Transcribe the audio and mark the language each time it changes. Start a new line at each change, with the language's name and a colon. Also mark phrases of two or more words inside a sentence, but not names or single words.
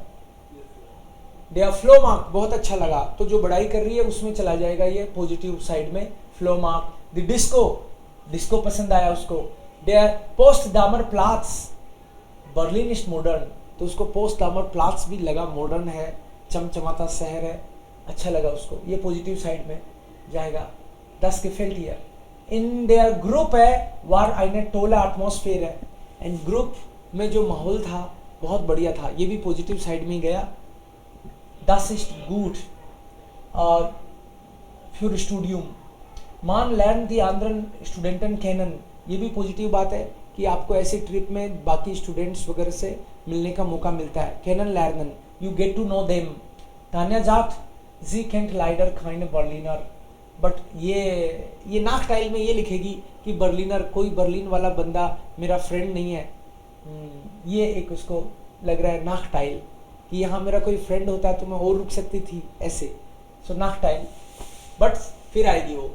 German: Der Flohmarkt
Hindi: बहुत अच्छा लगा, तो जो बढ़ाई कर रही है उसमें चला जाएगा ये पॉजिटिव साइड में। फ्लो मार्क। द डिस्को, डिस्को पसंद आया उसको।
German: Der Potsdamer Platz,
English: Berlin is modern,
Hindi: तो उसको पोस्ट दामर प्लाट्स भी लगा मॉडर्न है, चमचमाता शहर है, अच्छा लगा उसको, ये पॉजिटिव साइड में जाएगा।
German: Das gefällt ihr. In der Gruppe war eine tolle Atmosphäre.
Hindi: एंड ग्रुप में जो माहौल था बहुत बढ़िया था, ये भी पॉजिटिव साइड में गया।
German: Das ist gut für Studium. Man lernt die anderen Studenten kennen.
Hindi: ये भी पॉजिटिव बात है कि आपको ऐसे ट्रिप में बाकी स्टूडेंट्स वगैरह से मिलने का मौका मिलता है।
German: Kennen lernen.
English: You get to know them.
German: Tanja sagt, sie kennt leider keine Berliner.
Hindi: बट ये नाकटाइल में ये लिखेगी कि बर्लिनर, कोई बर्लिन वाला बंदा मेरा फ्रेंड नहीं है। ये एक उसको लग रहा है नाकटाइल कि यहाँ मेरा कोई फ्रेंड होता तो मैं और रुक सकती थी ऐसे। सो नाकटाइल, बट फिर आएगी वो।